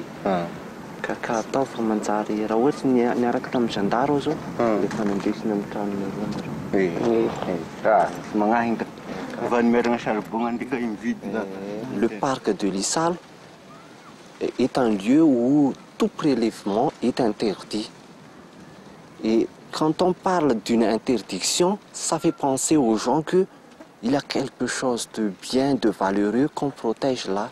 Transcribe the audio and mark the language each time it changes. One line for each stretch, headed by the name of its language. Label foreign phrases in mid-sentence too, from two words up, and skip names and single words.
Malagasy: Ka atao fa manjary raha ohatry niaraka tamin'ny gendarme zao dia fa nandesina amin'ny tranonareo.
French: Le parc de l'Issal est un lieu où tout prélèvement est interdit. Et quand on parle d'une interdiction, ça fait penser aux gens qu'il y a quelque chose de bien, de valeureux qu'on protège là.